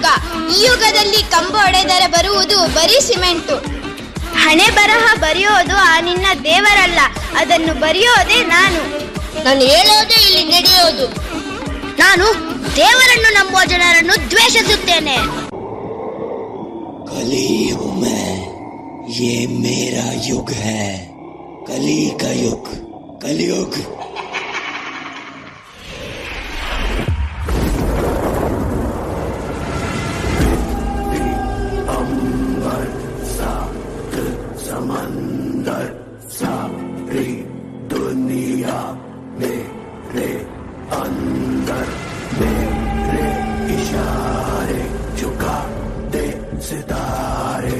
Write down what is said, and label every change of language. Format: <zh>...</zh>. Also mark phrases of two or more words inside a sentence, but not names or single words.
<kn>ಈ ಯುಗದಲ್ಲಿ ಕಂಬ ಒಡೆದರೆ ಬರುವುದು ಬರೀ ಸಿಮೆಂಟು. ಹಣೆ ಬರಹ ಬರೆಯೋದು ಆ ನಿನ್ನ ದೇವರಲ್ಲ, ಅದನ್ನು ಬರೆಯೋದೇ ನಾನು. ನಾನು ಹೇಳೋದೇ ಇಲ್ಲಿ ನಡೆಯೋದು. ನಾನು ದೇವರನ್ನು ನಂಬುವ ಜನರನ್ನು ದ್ವೇಷಿಸುತ್ತೇನೆ.</kn> <hi>कली हूं मैं, ये मेरा युग है, कली का युग, कलयुग. अंबर सात समंदर सारी दुनिया मेरे अंदर, मेरे इशारे झुका दे सितारे.</hi>